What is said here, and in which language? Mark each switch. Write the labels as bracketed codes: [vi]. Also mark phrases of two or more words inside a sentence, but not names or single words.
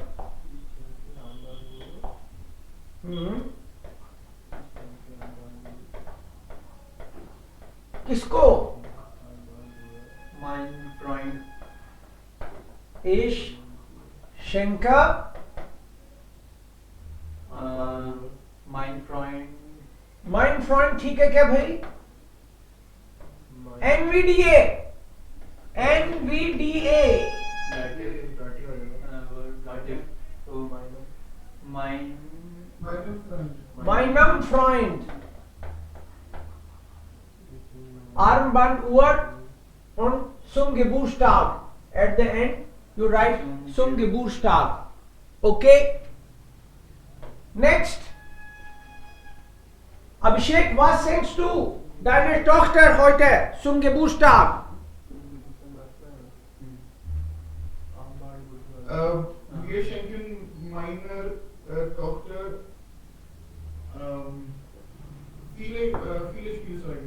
[hi] किसको? [de] mein Freund. Ich schenke mein Freund. mein Freund. [hi] ठीक है क्या भाई? NVDA. NVDA. [de] Meinem Freund. Armbanduhr und zum Geburtstag. [en] At the end, you write [de] zum Geburtstag. [en] Okay? Next. [de] Abhishek, was schenkst du deiner Tochter heute zum Geburtstag? Wir schenken meiner Tochter viele Spielzeuge.